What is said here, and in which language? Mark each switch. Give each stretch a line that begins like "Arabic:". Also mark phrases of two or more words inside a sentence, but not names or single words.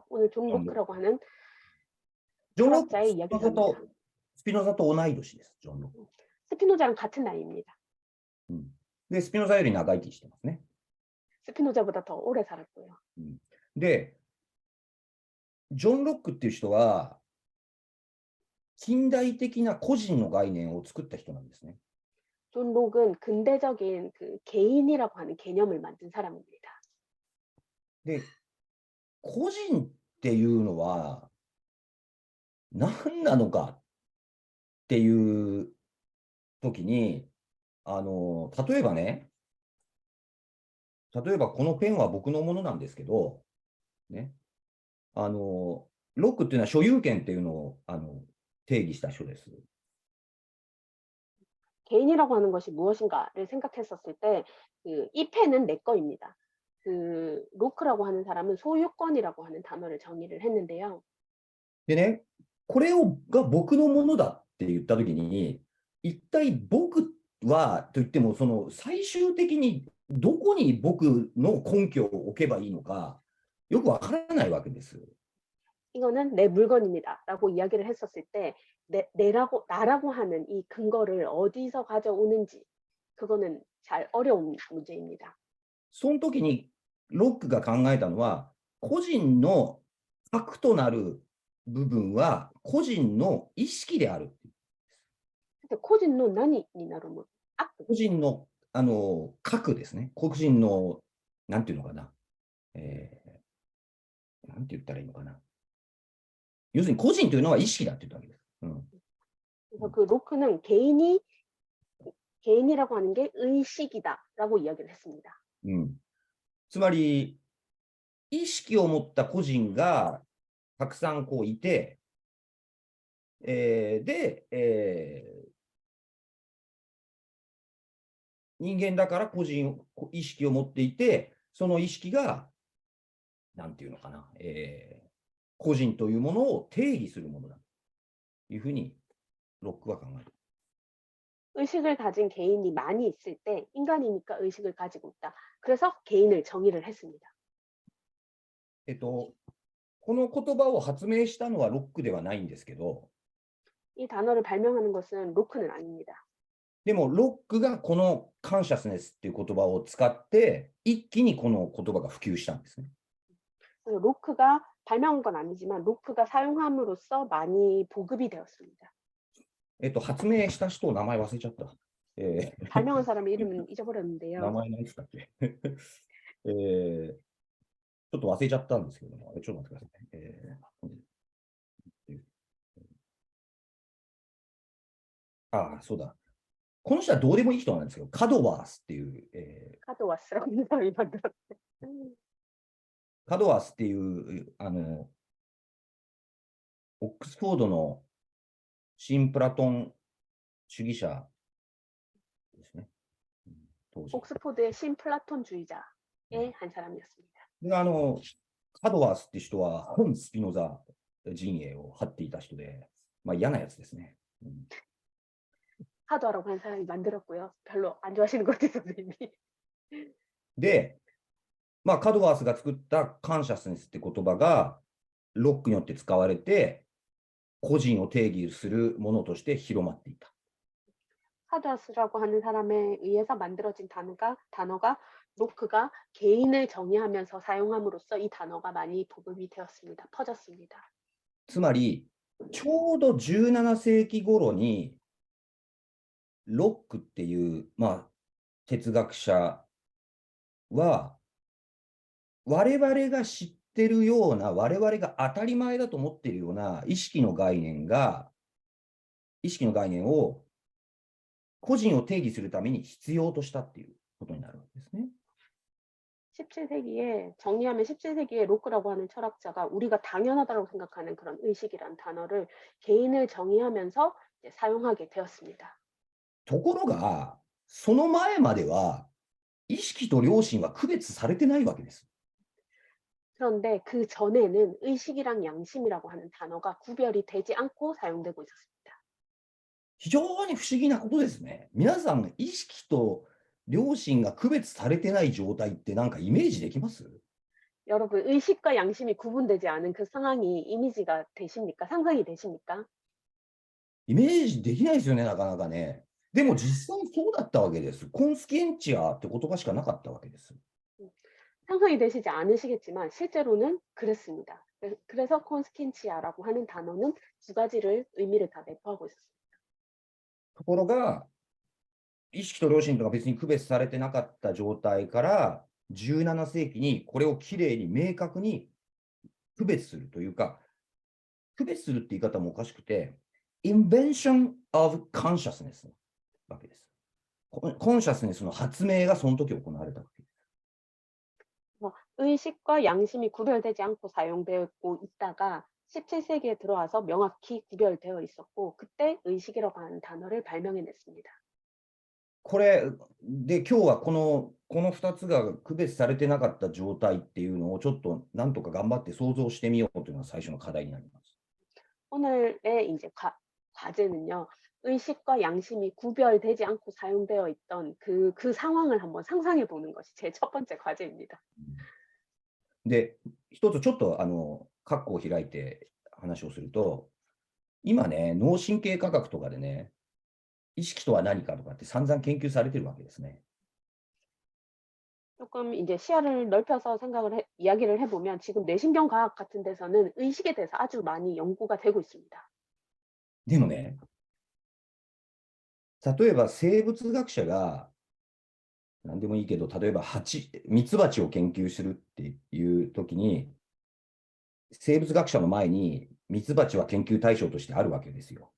Korean: 오늘 존 로크라고 하는 ジョン・ロック 철학자의 이야기를 합니다.
Japanese: スピノザと同い年です、ジョン・ロック。
Korean: 스피노자랑 같은 나이입니다.
Japanese: で、スピノザより長生きしてますね。
Korean: 스피노자보다 더 오래 살았고요.
Japanese: で、ジョン・ロックっていう人は、近代的な個人の概念を作った人なんですね。
Korean: 존 록은 근대적인 그 개인이라고 하는 개념을 만든 사람입니다.
Japanese: で、個人っていうのは何なのかっていう時に、例えばね、例えばこのペンは僕のものなんですけど、ね、ロックっていうのは所有権っていうのを定義した人です。
Korean: 개인이라고 하는 것이 무엇인가를 생각했었을 때, 이 펜은 내 거입니다. 그 로크라고 하는 사람은 소유권이라고 하는 단어를 정의를 했는데요.
Japanese: でね、これが僕のものだって言ったときに、一体僕はといっても、その最終的にどこに僕の根拠を置けばいいのか、よくわからないわけです。
Korean: 이거는 내 물건입니다라고 이야기를 했었을 때, 나라고 하는 이 근거를 어디서 가져오는지, 그거는 잘 어려운 문제입니다.
Japanese: その時にロックが考えたのは、個人の核となる部分は個人の意識である。 코진노 나니 니나로모 악 個人の核ですね。個人の、なんていうのかな。なんて言ったらいいのかな。要するに個人というのは意識だって言ったわけです。
Korean: 그래서 그 로크는 개인이라고 하는 게 의식이다라고 이야기를 했습니다.
Japanese: つまり、意識を持った個人がたくさんこういて、で、人間だから意識を持っていて、その意識が、なんていうのかな、個人というものを定義するものだというふうにロックは考える。
Korean: 의식을 가진 개인이 많이 있을 때 인간이니까 의식을 가지고 있다. 그래서 개인을 정의를 했습니다.
Japanese: この言葉を発明したのはロックではないんですけど、
Korean: 이 단어를 발명하는 것은 로크는 아닙니다.
Japanese: でもロックがこのカンシャスネスっていう言葉を使って一気にこの言葉が普及したんですね。
Korean: 그래서 로크가 발명한 건 아니지만 로크가 사용함으로써 많이 보급이 되었습니다.
Japanese: 発明した人の名前忘れちゃった。
Korean: 발명한 사람의 이름은 잊어버렸는데요.
Japanese: 名前何つったっけ。ちょっと忘れちゃったんですけども、ちょっと待ってください。そうだ。この人はどうでもいい人なんですけど、カドワースっていう、
Korean: 카도와스라고 하는 사람이 만들었대.
Japanese: カドワースっていう、オックスフォードの新プラトン主義者ですね。当時。
Korean: 옥스포드의 신플라톤주의자의 한 사람이었습니다.
Japanese: でカドワースって人は本スピノザ陣営を張っていた人で、まあ嫌なやつですね。
Korean: 카도라고 하는 사람이 만들었고요. 별로 안 좋아하시는 것 같아요, 선생님이.
Japanese: で、まあカドワースが作ったカンシャスネスって言葉がロックによって使われて、個人を定義するものとして広まっていた。
Korean: 카도와스라고 하는 사람에 의해서 만들어진 단어가 로크가 개인을 정의하면서 사용함으로써 이 단어가 많이 보급이 되었습니다. 퍼졌습니다.
Japanese: つまり、ちょうど17世紀頃に、 ロックっていう、哲学者は、我々が知ってるような、我々が当たり前だと思っているような意識の概念を個人を定義するために必要としたっていうことになるわけですね。
Korean: 17세기에 정리하면 17세기에 로크라고 하는 철학자가 우리가 당연하다고 생각하는 그런 의식이란 단어를 개인을 정의하면서 이제 사용하게 되었습니다.
Japanese: ところが、その前までは、意識と良心は区別されてないわけです。
Korean: 그런데 그 전에는 의식이랑 양심이라고 하는 단어가 구별이 되지 않고 사용되고 있었습니다.
Japanese: 非常に不思議なことですね。皆さん、意識と良心が区別されてない状態ってなんかイメージできます？
Korean: 여러분, 의식과 양심이 구분되지 않은 그 상황이 이미지가 되십니까? 상상이 되십니까?
Japanese: イメージできないですよね、なかなかね。でも実際そうだったわけです。コンスキエンチアって言葉しかなかったわけです。
Korean: 상상이 되시지 않으시겠지만 실제로는 그랬습니다. 그래서 콘스킨치아라고 하는 단어는 두 가지를 의미를 다 내포하고 있었습니다.
Japanese: ところが、意識と良心とか別に区別されてなかった状態から17世紀にこれをきれいに明確に区別するというか、区別するって言い方もおかしくて、
English: Invention of Consciousness
Japanese: なわけです。コンシャスネスの発明がその時行われたわけです。
Korean: 의식과 양심이 구별되지 않고 사용되고 있다가 17세기에 들어와서 명확히 구별되어 있었고 그때 의식이라고 하는 단어를 발명해냈습니다.
Japanese: これで今日はこの2つが区別されてなかった状態っていうのをちょっとなんとか頑張って想像してみようというのが最初の課題になります。
Korean: 오늘의 이제 과제는요. 의식과 양심이 구별되지 않고 사용되어 있던 그 상황을 한번 상상해 보는 것이 제 첫 번째 과제입니다.
Japanese: で、一つちょっと括弧を開いて話をすると、今ね、脳神経科学とかでね、意識とは何かとかって散々研究されてるわけですね。
Korean: 조금 이제 시야를 넓혀서 이야기를 해보면 지금 뇌신경과학 같은 데서는 의식에 대해서 아주 많이 연구가 되고 있습니다.
Japanese: でもね、例えば生物学者が、何でもいいけど、例えばミツバチを研究するっていうときに、生物学者の前にミツバチは研究対象としてあるわけですよ。